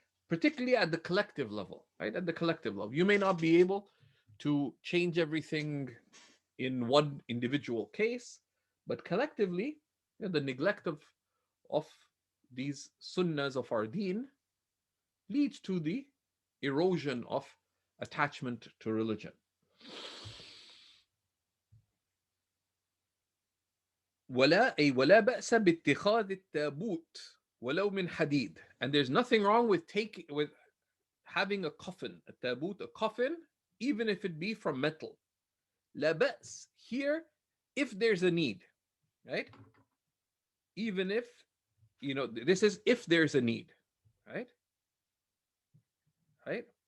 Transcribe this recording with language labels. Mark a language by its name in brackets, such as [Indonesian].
[English] Particularly at the collective level, right? At the collective level, you may not be able to change everything in one individual case, but collectively, the neglect of these sunnahs of our deen leads to the erosion of attachment to religion. [Arabic] ولا بأس باتخاذ التابوت ولو من حديد. [English] And there's nothing wrong with having a coffin, a tabut, a coffin, even if it be from metal. لا بأس here, if there's a need, right? Even if, this is if there's a need, right? Right?